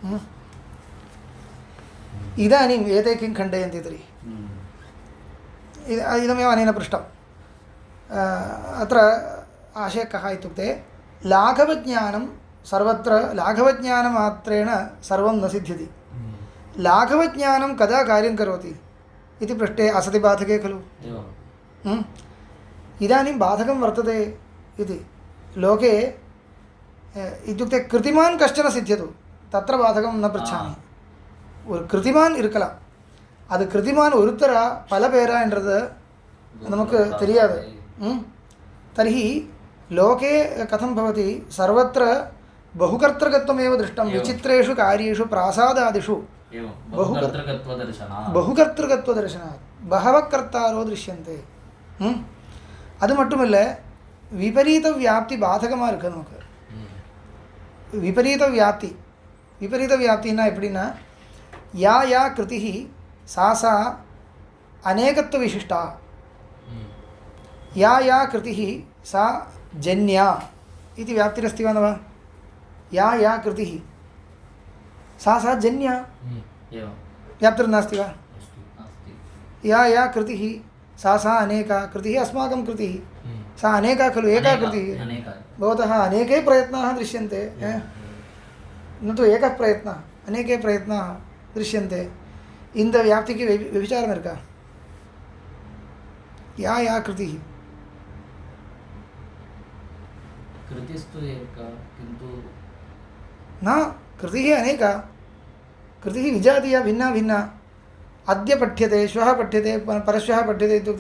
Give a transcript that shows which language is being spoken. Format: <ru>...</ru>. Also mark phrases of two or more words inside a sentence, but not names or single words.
<sa>इदानीम् एते किं खण्डयन्ति तर्हि इदमेव अनेन पृष्टम् अत्र आशयः कः इत्युक्ते लाघवज्ञानं सर्वत्र लाघवज्ञानमात्रेण सर्वं न सिद्ध्यति लाघवज्ञानं कदा कार्यं करोति इति पृष्टे असति बाधके खलु इदानीं बाधकं वर्तते इति लोके इत्युक्ते कृतिमान् कश्चन सिद्ध्यतु तत्र बाधकं न पृच्छामि</sa> <ta>ஒரு கிருதிமான் இருக்கலாம் அது கிருதிமான் ஒருத்தரா பல பேரா என்றது நமக்கு தெரியாது</ta> <sa>तर्हि लोके कथं भवति सर्वत्र बहुकर्तृकत्वमेव दृष्टं विचित्रेषु कार्येषु प्रासादादिषु बहुकर्तृकत्वदर्शनात् बहवः कर्तारो दृश्यन्ते</sa> <ta>அது மட்டும் இல்லை விபரீத வியாப்தி பாதகமாக இருக்குது நமக்கு விபரீத வியாப்தின்னா எப்படின்னா</ta> <sa>या कृतिः सा अनेकत्व विशिष्टा या कृतिः सा जन्या इति व्याप्तिरस्ति वा न वा या कृतिः सा जन्या व्याप्तिर्नास्ति वा या कृतिः सा अनेका कृतिः अस्माकं कृतिः सा अनेका खलु एका कृतिः भवतः अनेके प्रयत्नाः दृश्यन्ते न तु एकः प्रयत्नः अनेके प्रयत्नाः दृश्यन्ते</sa> <ta>இந்த வியாப்திக்கு விபச்சாரம் இருக்கா</ta> <sa>या कृतिः कृतिस्तु एका किन्तु न कृतिः अनेका कृतिः विजातीया भिन्ना भिन्ना अद्य पठ्यते श्वः पठ्यते परश्वः पठ्यते इत्युक्ते</sa>